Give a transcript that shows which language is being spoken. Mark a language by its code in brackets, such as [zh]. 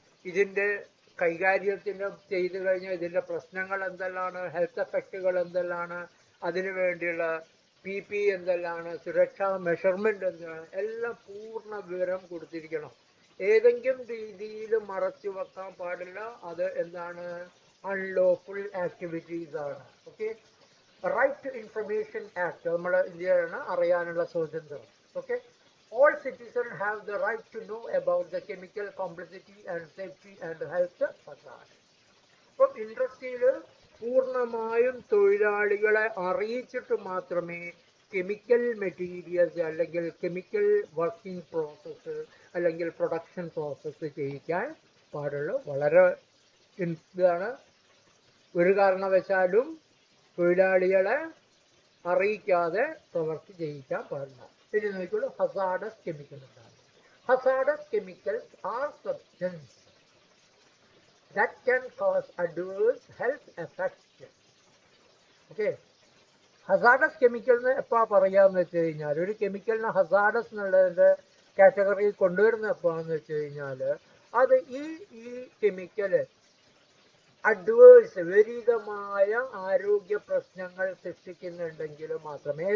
[ml] ഇതിൻ്റെ കൈകാര്യത്തിന് ചെയ്തു കഴിഞ്ഞാൽ ഇതിൻ്റെ പ്രശ്നങ്ങൾ എന്തെല്ലാണ്, ഹെൽത്ത് എഫക്റ്റുകൾ എന്തെല്ലാണ്, അതിനു വേണ്ടിയുള്ള PP എന്തെല്ലാണ്, സുരക്ഷാ മെഷർമെന്റ് എന്താണ്, എല്ലാം പൂർണ്ണ വിവരം കൊടുത്തിരിക്കണം. ഏതെങ്കിലും രീതിയിൽ മറച്ചു വെക്കാൻ പാടില്ല. അത് എന്താണ്? [en] Unlawful activities ആണ്. Okay, right to information act [ml] നമ്മുടെ ഇന്ത്യയിലാണ് അറിയാനുള്ള സ്വാതന്ത്ര്യം. [en] Okay, all citizens have the right to know about the chemical complexity and safety and health hazard. [ml] അപ്പം ഇൻഡസ്ട്രിയിൽ പൂർണ്ണമായും തൊഴിലാളികളെ അറിയിച്ചിട്ട് മാത്രമേ കെമിക്കൽ മെറ്റീരിയൽസ് അല്ലെങ്കിൽ കെമിക്കൽ വർക്കിംഗ് പ്രോസസ്സ് അല്ലെങ്കിൽ പ്രൊഡക്ഷൻ പ്രോസസ്സ് ചെയ്യിക്കാൻ പാടുള്ളൂ. വളരെ ഇതാണ്. ഒരു കാരണവശാലും തൊഴിലാളികളെ അറിയിക്കാതെ പ്രവൃത്തി ചെയ്യിക്കാൻ പാടില്ല. ഇനി നോക്കിക്കോളൂ, ഹസാർഡസ് കെമിക്കൽ എന്താണ്? [en] Hazardous chemicals are substance that can cause adverse health effects. [ml] Okay, hazardous chemical എന്ന് എപ്പോഴാണ് പറയാന്ന് വെച്ച് കഴിഞ്ഞാൽ, ഒരു കെമിക്കലിനെ ഹസാർഡസ് എന്നുള്ളതിൻ്റെ കാറ്റഗറിയിൽ കൊണ്ടുവരുന്ന എപ്പോഴാന്ന് വെച്ച് കഴിഞ്ഞാൽ അത് ഈ കെമിക്കല് അഡ്വേഴ്സ് വിപരീതമായ ആരോഗ്യ പ്രശ്നങ്ങൾ സൃഷ്ടിക്കുന്നുണ്ടെങ്കിൽ മാത്രമേ.